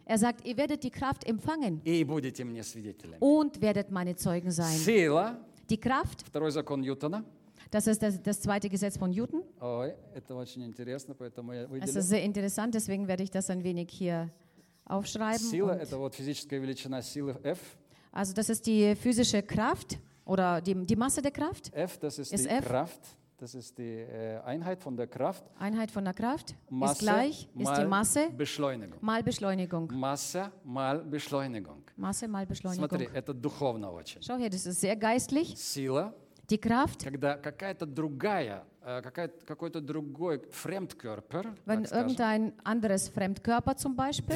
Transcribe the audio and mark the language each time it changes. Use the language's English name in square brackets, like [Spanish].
[German] Er sagt, ihr werdet die Kraft empfangen und werdet meine Zeugen sein. [Russian] Сила, [German] die Kraft, [Russian] второй закон Ньютона, [German] das ist das zweite Gesetz von Newton. Oh, es ist sehr interessant, deswegen werde ich das ein wenig hier aufschreiben. [Russian] Сила, und, вот физическая величина силы F. [German] Also das ist die physische Kraft oder die Masse der Kraft. F, das ist die F. Kraft. Das ist die Einheit von der Kraft. Einheit von der Kraft Masse ist gleich, ist die Masse Beschleunigung. Mal Beschleunigung. Masse mal Beschleunigung. Masse mal Beschleunigung. [Russian] Смотри, это духовно очень. [German] Schau her, das ist sehr geistlich. [Russian] Сила, [German] die Kraft. [Russian] Когда какая-то другая, какой-то другой Fremdkörper, [German] wenn irgendein anderes Fremdkörper zum Beispiel,